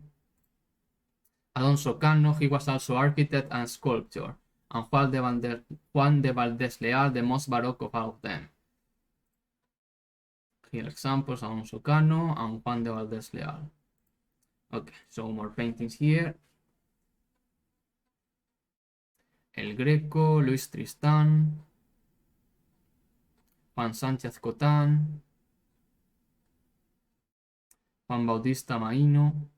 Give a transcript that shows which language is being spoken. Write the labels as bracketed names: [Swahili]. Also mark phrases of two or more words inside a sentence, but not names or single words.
[English] Alonso Cano, he was also architect and sculptor. And Juan de Valdés Leal, the most Baroque of all of them. Here examples, Alonso Cano and Juan de Valdés Leal. Okay, so more paintings here. El Greco, Luis Tristán, Juan Sánchez Cotán, Juan Bautista Maíno,